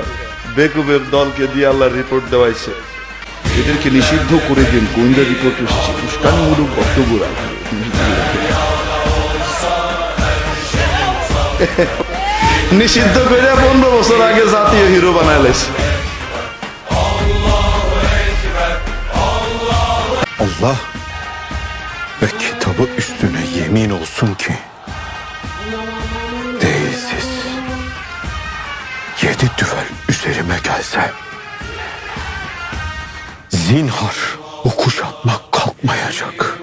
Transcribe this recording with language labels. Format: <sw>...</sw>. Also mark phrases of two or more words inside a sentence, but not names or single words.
<bn>বেকুবের দলকে দিয়ে আল্লাহ রিপোর্ট দেওয়াইছে, এদেরকে নিষিদ্ধ করে দিন। গোয়েন্দা রিপোর্ট এসেছে, উস্কানিমূলক বক্তব্য রাখবে। নিষিদ্ধ করে 15 বছর আগে জাতীয় হিরো বানায় লাইছে।</bn> <tr>Allah ve kitabı üstüne yemin olsun ki değilsiz 7 düvel üzerime gelse zinhar o kuşatmak kalkmayacak.</tr>